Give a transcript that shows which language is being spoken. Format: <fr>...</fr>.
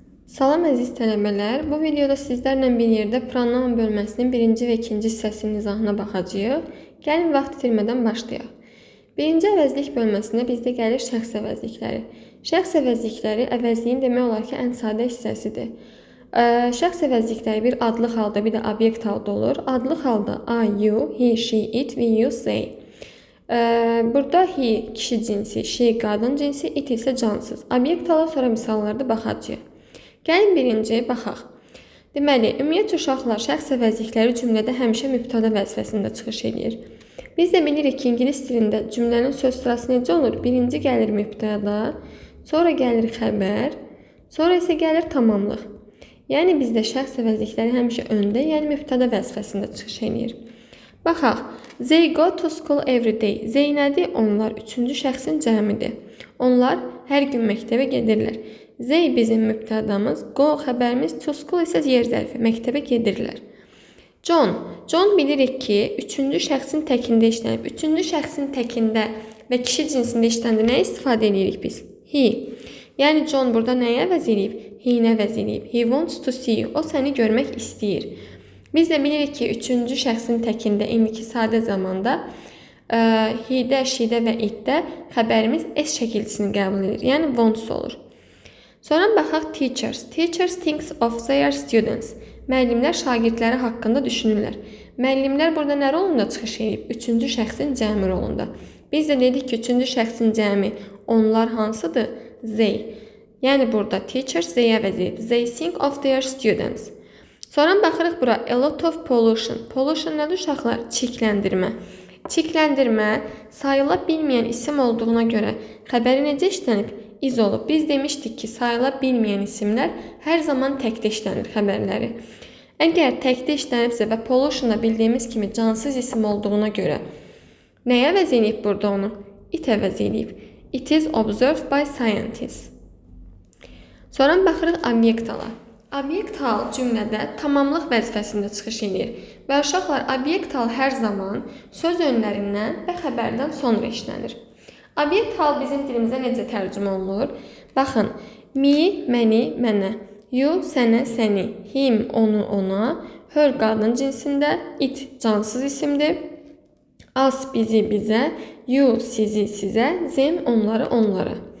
<az>Salam əziz tələbələr, bu videoda sizlərlə bir yerdə pronoun bölməsinin birinci və ikinci hissəsinin izahına baxacağıq. Gəlin vaxt itirmədən başlayaq. Birinci əvəzlik bölməsində bizdə gəlir şəxs əvəzlikləri. Şəxs əvəzlikləri əvəzliyin demək olar ki, ən sadə hissəsidir. Şəxs əvəzlikləri bir adlıq halda, bir də obyekt halda olur. Adlıq halda I, you, he, she, it, we, you, they. Burada he kişi cinsi, she qadın cinsi, it isə cansız. Obyekt hala sonra misallarda baxacağıq. Gəlin birinci baxaq. Deməli, ümumiyyətlə uşaqlar şəxs əvəzlikləri cümlədə həmişə mübtəda vəzifəsində çıxış edir. Biz də bilirik ki, ingilis dilində cümlənin söz sırası necə olur? Birinci gəlir mübtəda, sonra gəlir xəbər, sonra isə gəlir tamamlıq. Yəni bizdə şəxs əvəzlikləri həmişə öndə, yəni mübtəda vəzifəsində çıxış edir. Baxaq.</az> <en>They go to school every day.</en> <az>They nədir? Onlar üçüncü şəxsin cəmidir. Onlar hər gün məktəbə gedirlər. They bizim mübtədamız, go xəbərimiz, to school isə yer zərfi, məktəbə gedirlər. John. John bilirik ki, üçüncü şəxsin təkində işlənib. Üçüncü şəxsin təkində və kişi cinsində işləndə nə istifadə edirik biz? He. Yəni John burada nəyə əvəz edib? He-nə əvəz edib.</az> <en>He wants to see you.</en> <az>O səni görmək istəyir. Biz də bilirik ki, üçüncü şəxsin təkində indiki sadə zamanda he-də, she-də və it-də xəbərimiz S şəkilçisini qəbul edir. Yəni wants olur. Sonra baxaq teachers.</az> <en>Teachers thinks of their students.</en> <az>Müəllimlər şagirdləri haqqında düşünürlər. Müəllimlər burada nə rolunda çıxış edib? Üçüncü şəxsin cəmi rolunda. Biz də dedik ki, üçüncü şəxsin cəmi onlar hansıdır? They. Yəni burada teachers they əvəz edib.</az> <en>They think of their students.</en> <az>Sonra baxırıq bura</az> <en>a lot of pollution.</en> <az>Pollution nədir uşaqlar? Çirkləndirmə. Çirkləndirmə sayıla bilməyən isim olduğuna görə xəbəri necə işlənib? İz olub. Biz demişdik ki, sayıla bilməyən isimlər hər zaman təkdə işlənir xəbərləri. Əgər təkdə işlənibsə və pollution da bildiyimiz kimi cansız isim olduğuna görə nəyə əvəz edib burada onu? It əvəz edib.</az> <en>It is observed by scientists.</en> <az>Sonra baxırıq obyekt hala. Obyekt hal cümlədə tamamlıq vəzifəsində çıxış edir. Və uşaqlar, obyekt hal hər zaman söz önlərindən və xəbərdən sonra işlənir. Obyekt hal bizim dilimizə necə tərcümə olunur? Baxın, me, məni, mənə, you, sənə, səni, him, onu, ona, her qadın cinsində, it, cansız isimdir, us, bizi, bizə, you, sizi, sizə, them, onları, onlara.</az>